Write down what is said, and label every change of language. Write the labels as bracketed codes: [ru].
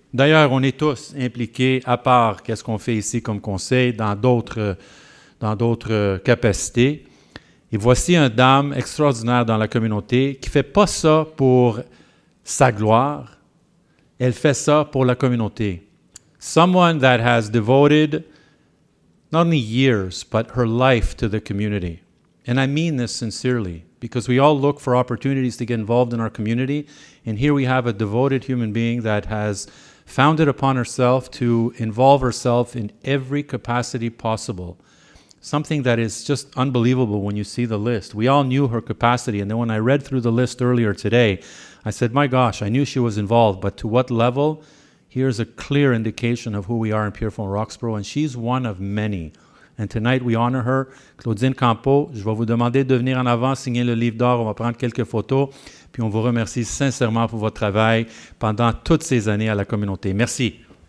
[fr] D'ailleurs, on est tous impliqués, à part qu'est-ce qu'on fait ici comme conseil, dans d'autres capacités. Et voici une dame extraordinaire dans la communauté qui ne fait pas ça pour sa gloire, elle fait ça pour la communauté. [en] Someone that has devoted not only years, but her life to the community. And I mean this sincerely. because we all look for opportunities to get involved in our community. And here we have a devoted human being that has found it upon herself to involve herself in every capacity possible. Something that is just unbelievable when you see the list. We all knew her capacity, and then when I read through the list earlier today, I said, my gosh, I knew she was involved, but to what level? Here's a clear indication of who we are in Pierrefonds-Roxboro, and she's one of many. And tonight we honor her. [fr] Claudine Campo, je vais vous demander de venir en avant, signer le livre d'or, on va prendre quelques photos, puis on vous remercie sincèrement pour votre travail pendant toutes ces années à la communauté. Merci.